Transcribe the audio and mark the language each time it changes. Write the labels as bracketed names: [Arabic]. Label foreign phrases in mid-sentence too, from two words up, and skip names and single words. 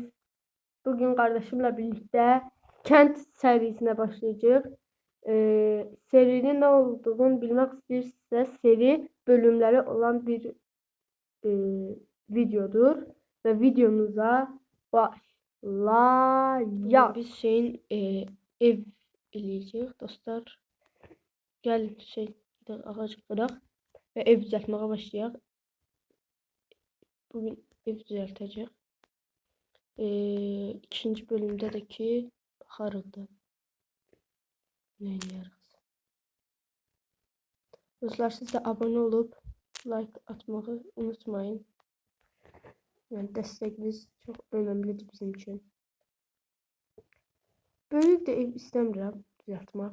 [Turkish] Bugün kardeşimle birlikte kent serisine başlayacağız. Serinin ne olduğunu bilmek istiyorsanız seri bölümleri olan bir e, videodur. Ve videomuza başlayalım. [Azerbaijani] Biz ev eləyəcəyik dostlar. Gəlin ağac qıraq ve ev düzəltməyə başlayaq. Bugün ev düzəltəcəyik. [Turkish] İkinci bölümde de ki bakarız ne yarız. Dostlar siz de abone olup like atmayı unutmayın. Yani destekiniz çok önemlidir bizim için. Böyle de ev istemiyorum düzeltmek.